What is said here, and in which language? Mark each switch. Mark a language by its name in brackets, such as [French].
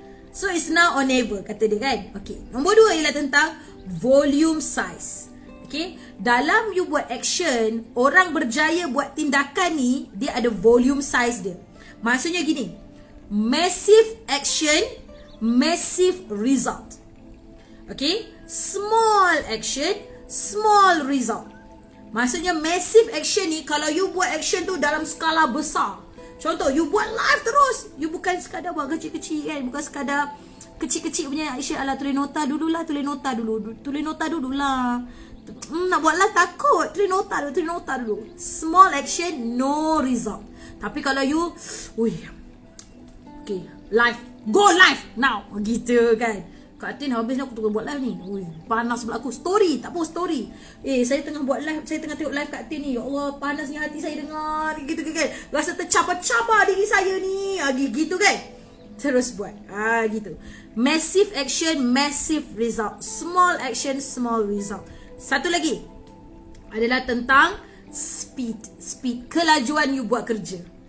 [English] So it's now or never [Malay] kata dia kan. [English] Okay. [Malay] Nombor 2 ialah tentang volume size. Okay, dalam you buat action, orang berjaya buat tindakan ni, dia ada volume size dia. Maksudnya gini, [English] massive action, massive result. Okay, small action, small result. [Malay] Maksudnya massive action ni, kalau you buat action tu dalam skala besar. Contoh, you buat live terus, you bukan sekadar buat kecil-kecil kan, bukan sekadar kecil-kecil punya action ala tulis nota dululah, tulis nota dululah. Nak buat live takut, tulis nota dulu. [English] Small action, no result. [Malay] Tapi kalau you, okay, live, [English] go live now, [Malay] gitu kan. Kak Tin habis ni aku tengah buat live ni, panas pula aku. Story, tak apa story. Saya tengah buat live, saya tengah tengok live Kak Tin ni. Ya Allah, panasnya hati saya dengar, gitu kan. Rasa tercabar-cabar diri saya ni, gitu kan. Terus buat, gitu. [English] Massive action, massive result. Small action, small result. [Malay] Satu lagi adalah tentang speed, kelajuan you buat kerja.